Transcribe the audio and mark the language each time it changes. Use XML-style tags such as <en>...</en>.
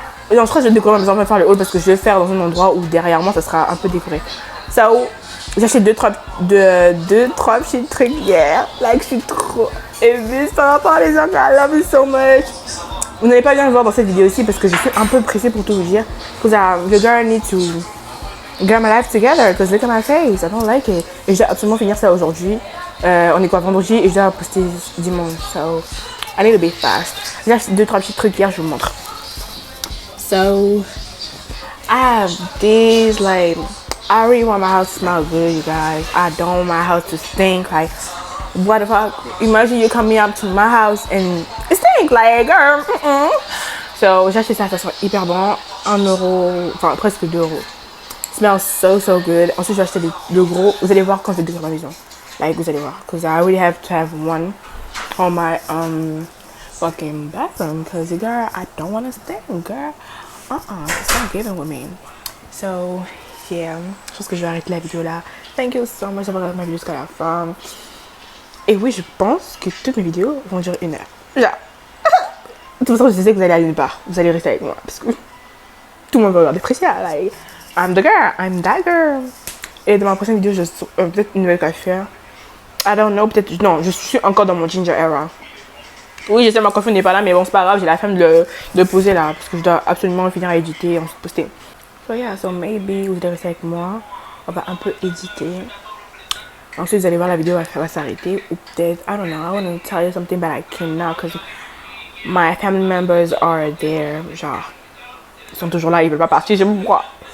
<fr>Non, je crois que je vais décorer ma maison avant de faire le haul parce que je vais le faire dans un endroit où derrière moi, ça sera un peu décoré. Ça, j'achète 2-3 petits trucs hier. Like, je suis trop émue par rapport à les gens.</fr> <en>I love you so much.</en> <fr>Vous n'allez pas bien le voir dans cette vidéo aussi parce que je suis un peu pressée pour tout vous dire.</fr> <en>Because the girl need to get my life together. Because look at my face. I don't like it.</en> <fr>Et je dois absolument finir ça aujourd'hui. On est quoi, vendredi, et je dois poster dimanche.</fr> <en>So, I need to be fast.</en> <fr>J'ai acheté 2-3 petits trucs hier, je vous montre.</fr> <en>So, I have these, like, I really want my house to smell good, you guys. I don't want my house to stink. Like, what the fuck? Imagine you coming up to my house and it stink, like, girl.</en> <fr>So, j'ai acheté ça, ça sent hyper bon. 1 euro, enfin presque 2 euros.</fr> <en>Smells so good.</en> <fr>Ensuite, je vais acheter le gros. Vous allez voir quand je vais décorer ma maison. Like, vous allez voir.</fr> <en>Because I really have to have one on my fucking bathroom. Because, girl, I don't want to stink, girl. It's not giving with me. So, yeah.</en> <fr>Je pense que je vais arrêter la vidéo là.</fr> <en>Thank you so much</en> <fr>d'avoir regardé ma vidéo jusqu'à la fin. Et oui, je pense que toutes mes vidéos vont durer 1 heure. Genre. De toute façon, je sais que vous allez aller nulle part. Vous allez rester avec moi. Parce que tout le monde va regarder Priscilla.</fr> <en>Like, I'm the girl. I'm that girl.</en> <fr>Et dans ma prochaine vidéo, je peut-être une nouvelle coiffure.</fr> <en>I don't know.</en> <fr>Peut-être. Non, je suis encore dans mon ginger era. Oui, je sais, ma coiffure n'est pas là. Mais bon, c'est pas grave. J'ai la flemme de poser là. Parce que je dois absolument finir à éditer et ensuite poster.</fr> <en>So yeah, so maybe</en> <fr>vous allez rester avec moi. On va un peu éditer. Ensuite, vous allez voir la vidéo, elle va s'arrêter. Ou peut-être,</fr> <en>I don't know, I want to tell you something, but I cannot because my family members are there.</en> <fr>Genre, ils sont toujours là, ils veulent pas partir, je me vois.</fr>